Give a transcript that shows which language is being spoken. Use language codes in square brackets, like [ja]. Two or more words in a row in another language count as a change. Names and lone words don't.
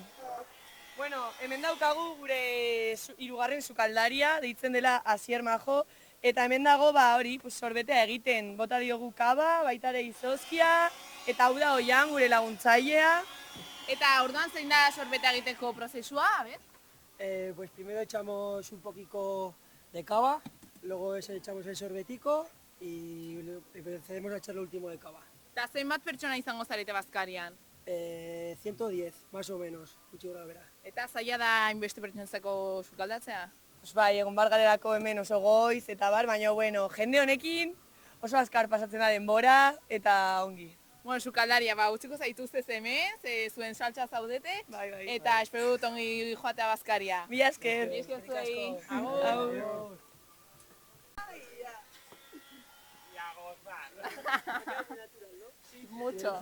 [eu] Bueno, hemen daukagu gure hirugarren sukaldaria, deitzen dela Asier Majo, eta hemen dago hori, sorbetea egiten, bota diogu kaba, baita ere izozkia, eta hau da oian gure laguntzailea. Eta orduan zein da sorbeta egiteko prozesua, [es] a ver? Pues primero echamos un poquito de cava, luego echamos el sorbetico y procedemos a echar lo último de cava. [eu] Eta zenbat pertsona izango zarete bazkarian? [es] 110, más o menos, [eu] gutxi gora bera. Eta zaila da inbeste pertsonentzako sukaldatzea? Pues bai, egon bar garelako hemen oso goiz eta bar, baina bueno, jende honekin oso azkar pasatzen da denbora eta ongi. Bueno, sukaldaria, utziko zaituzte hemen, zuen saltza zaudete, Bai. eta espero dut ongi joatea bazkaria. Mila esker. Mila esker zuei. Agur. [es] Mucho.